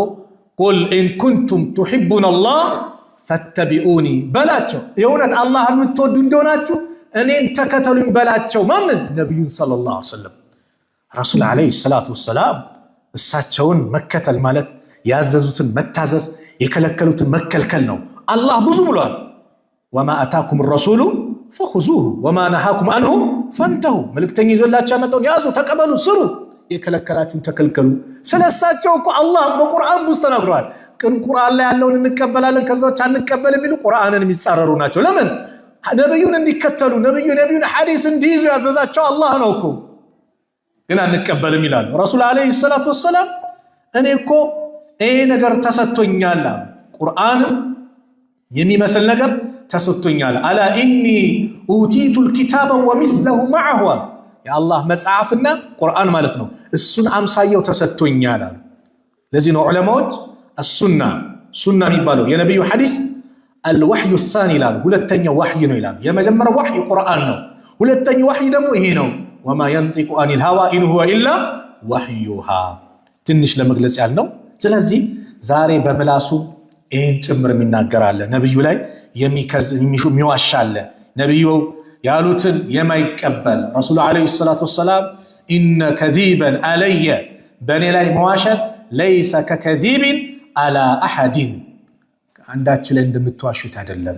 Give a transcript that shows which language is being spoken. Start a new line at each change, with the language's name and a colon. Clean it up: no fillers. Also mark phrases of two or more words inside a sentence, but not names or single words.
Arabic: قل إن كنتم تحبون الله فاتبعوني
Amharic: በላቸው የእውነት አላህን የምትወዱ እንደሆናችሁ እኔን ተከተሉኝ በላቸው ማን ነብዩን
Arabic: صلى الله عليه وسلم الرسول عليه الصلاة والسلام
Amharic: እሳቸውን መከተል ማለት ያዘዙትን መታዘዝ የከለከሉትን መከልከል ነው አላህ ብዙ ብሏል
Arabic: وما آتاكم الرسول فخذوه وما نهاكم عنه فانتهوا
Amharic: መልእክተኛ ይዘላችሁ ያመጣውን ያዙ ተቀበሉ ስሩ የከለከላችሁን ተከልከሉ ስለሳቸው እኮ አላህ በቁርአን ውስጥ ተናግሯል ግን ቁርአን ላይ ያለውን እንቀበላለን ከዛዎች አንቀበል የሚሉ ቁርአንን የሚጻረሩ ናቸው ለምን ነብዩን እንዲከተሉ ነብዩን ሐዲስ እንዲይዙ ያዘዛቸው አላህ ነው እኮ ግን አንቀበልም ይላሉ
Arabic: الرسول عليه الصلاة والسلام
Amharic: እኔ እኮ ይሄ ነገር ተሰጥቶኛል ቁርአን የሚመስል ነገር ተሰጥቶኛል
Arabic: ألا إني أوتيت الكتاب ومثله معه
Amharic: የአላህ መጽሐፍና ቁርአን ማለት ነው እሱን አምሳየው ተሰጥቶኛል አሉ ለዚህ ነው ዑለማዎች السنة የሚባለው የነብዩ ሐዲስ
Arabic: الوحي الثاني
Amharic: ይላሉ ሁለተኛው ወህይ ነው ይላሉ የመጀመሪያው ወህይ ቁርአን ነው ሁለተኛው ወህይ ደግሞ ይሄ ነው
Arabic: وما ينطق عن الهوى إن هو إلا وحيها
Amharic: ትንሽ ለመግለጽ ያልነው ስለዚህ ዛሬ በምላሱ ይህን ጭምር የሚናገራለ፣ ነቢዩ ላይ የሚዋሻለ፣ ነቢዩ ያሉትን የማይቀበል
Arabic: الرسول عليه الصلاة والسلام إن كذبا علي
Amharic: በእኔ ላይ መዋሸት
Arabic: ليس ككذب على أحد
Amharic: አንዳችሁ ላይ እንደምትዋሹት አይደለም።